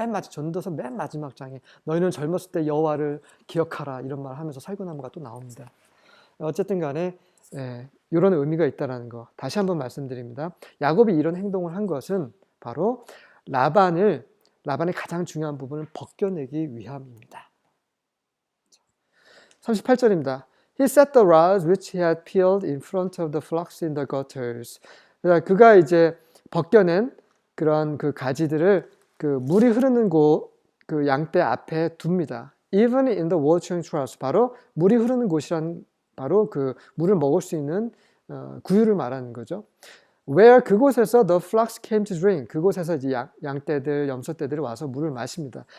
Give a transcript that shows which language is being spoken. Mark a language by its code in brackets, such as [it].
[ko] 전도서 맨 마지막 장에 너희는 젊었을 때 여호와를 기억하라 이런 말 하면서 살구나무가 또 나옵니다. 어쨌든 간에 이런 의미가 있다는 거 다시 한번 말씀드립니다. 야곱이 이런 행동을 한 것은 바로 라반의 가장 중요한 부분을 벗겨내기 위함입니다. 38절입니다. [en] He set the rods which he had peeled in front of the flocks in the gutters. [ko] 그가 이제 벗겨낸 그런 그 가지들을 그 물이 흐르는 그 양떼 앞에 둡니다. [en] Even in the watering troughs. [ko] 바로 물이 흐르는 곳이란 바로 그 물을 먹을 수 있는 구유를 말하는 거죠. [en] Where [ko] 그곳에서 [en] the flocks came to drink. [ko] 그곳에서 이제 양떼들, 염소떼들이 와서 물을 마십니다.